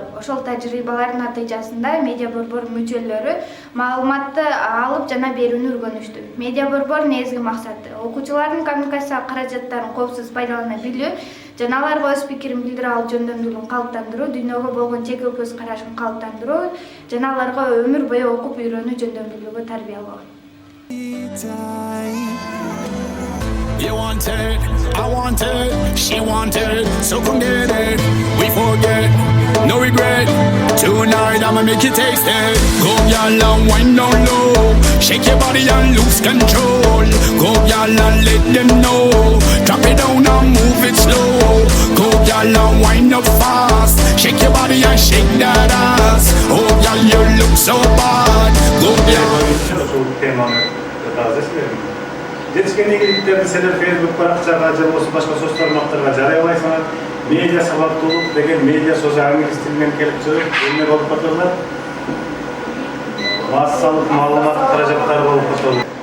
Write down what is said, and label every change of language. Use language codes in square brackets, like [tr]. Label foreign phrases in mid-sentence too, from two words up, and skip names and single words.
[ky] Ошол тажрыйбалардын натыйжасында Медиа Борбор мүчөлөрү маалыматты алып жана берүүнү үйрөнүштү. Медиа Борбор негизги максаты окуучулардын коммуникация каражаттарын коопсуз пайдалана билүү, жана аларга өз пикирин билдире алуу жөндөмдүүлүгүн калыптандыруу, дүйнөгө болгон жеке көз карашын калыптандыруу, жана аларга өмүр бою окуп үйрөнүү жөндөмдүүлүгү тарбиялоо. [en] You want it, I want it, she want it, so come get it. We forget, no regret. Tonight I'ma make you taste it. Go y'all and wind down low, shake your body and lose control. Go y'all and let them know, drop it down and move it slow. Go y'all and wind up fast, shake your body and shake that ass. Oh y'all, you look so bad. Go y'all. [ky] Жетишкен ийгиликтерди силер Facebook баракчага же болбосо башка соц тармактарга жарыялайсыңар. Медиа сабаттуулук деген медиа сөзү англис тилинен келип чыгып, эмне болуп калат? Массалык маалымат каражаттары болуп калат.